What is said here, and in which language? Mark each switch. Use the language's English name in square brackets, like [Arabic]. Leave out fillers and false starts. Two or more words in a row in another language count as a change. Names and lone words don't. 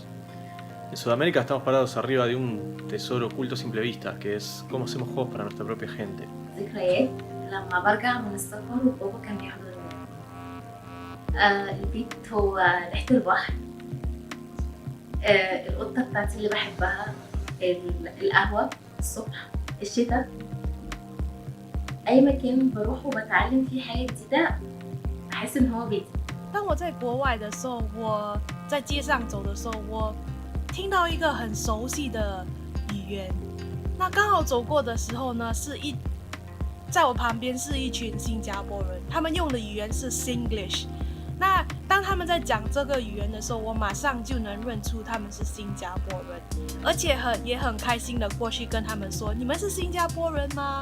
[Spanish] En Sudamérica estamos parados arriba de un tesoro oculto a simple vista, que es cómo hacemos juegos para nuestra propia gente. [Arabic] ذكريات لما برجع من السفر وبابا كان بيحضرني. البيت هو ريحة البحر، القطة بتاعتي اللي بحبها، القهوة الصبح، الشتاء. أي مكان بروح وبتعلم فيه حاجة جديدة بحس إن هو بيتي. [Chinese] 当我在国外的时候，我在街上走的时候，我听到一个很熟悉的语言。那刚好走过的时候呢，在我旁边是一群新加坡人，他们用的语言是 Singlish。那当他们在讲这个语言的时候，我马上就能认出他们是新加坡人，而且也很开心的过去跟他们说：“你们是新加坡人吗？”